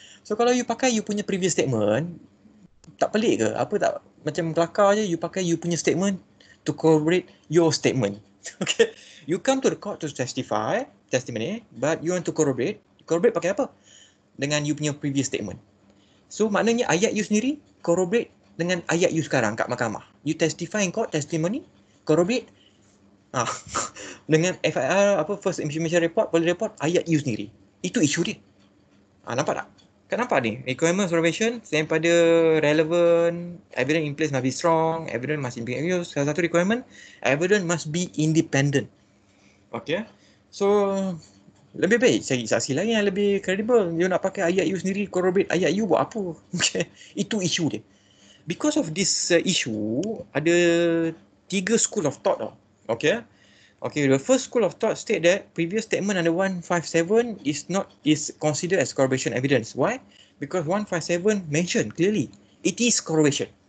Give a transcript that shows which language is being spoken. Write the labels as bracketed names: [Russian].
[Malay] So kalau you pakai you punya previous statement, tak pelik ke? Apa tak macam kelakar je you pakai you punya statement [English] to corroborate your statement. Okay, you come to the court to testify, testimony, but you want to corroborate [Malay] pakai apa? Dengan you punya previous statement. So maknanya ayat you sendiri corroborate dengan ayat you sekarang kat mahkamah. [English] You testify in court, testimony, corroborate dengan FIR first information report, police report, [Malay] ayat you sendiri. Itu isu dia. Nampak tak? Kan nampak ni? [English] Requirement corroboration [Malay] selain pada [English] relevant, evidence in place must be strong, evidence must be used. [Malay] Salah satu [English] requirement, evidence must be independent. Okay. [Malay] So lebih baik cari saksi lain yang lebih credible. You nak pakai ayat you sendiri, corroborate ayat you buat apa? Okay. Itu isu dia. [English] Because of this issue, ada 3 school of thought tau. Okay. Okay, the first school of thought state that previous statement under 157 is considered as corroboration evidence. Why? Because 157 mentioned clearly it is corroboration.